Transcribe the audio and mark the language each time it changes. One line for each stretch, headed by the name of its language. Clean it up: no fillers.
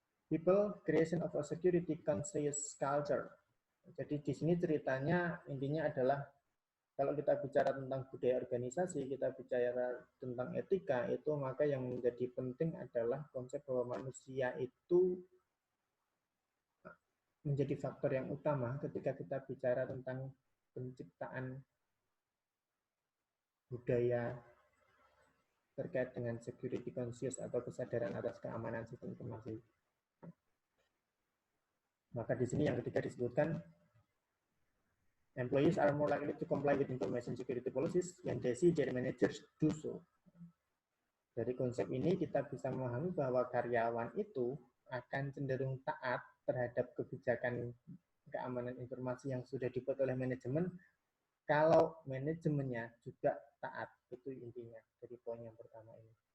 English: People, creation of a security conscious culture.
Indonesian: Jadi di sini ceritanya intinya adalah kalau kita bicara tentang budaya organisasi, kita bicara tentang etika, itu maka yang menjadi penting adalah konsep bahwa manusia itu menjadi faktor yang utama ketika kita bicara tentang penciptaan budaya terkait dengan
English: security conscious
Indonesian: atau kesadaran atas keamanan sistem informasi. Maka di sini yang ketiga disebutkan,
English: employees are more likely to comply with information security policies when they see their managers do so.
Indonesian: Dari konsep ini kita bisa memahami bahwa karyawan itu akan cenderung taat terhadap kebijakan keamanan informasi yang sudah dibuat oleh manajemen kalau manajemennya juga taat. Itu intinya dari poin yang pertama ini.